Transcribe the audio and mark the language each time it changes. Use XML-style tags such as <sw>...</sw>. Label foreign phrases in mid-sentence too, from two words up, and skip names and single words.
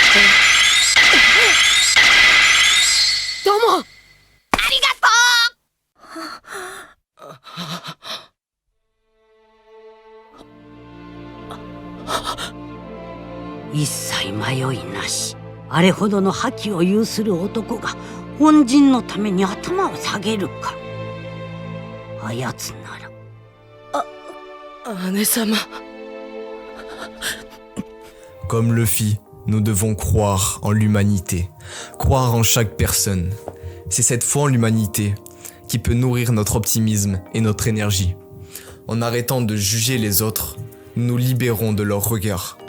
<ja>どうもありがとう。一切迷いなし、あれほどの覇気を有する男が恩人のために頭を下げるか。あやつなら。姉様。</ja> <fr>Comme Luffy, nous devons croire en l'humanité, croire en chaque personne. C'est cette foi en l'humanité qui peut nourrir notre optimisme et notre énergie. En arrêtant de juger les autres, nous nous libérons de leur regard.</fr>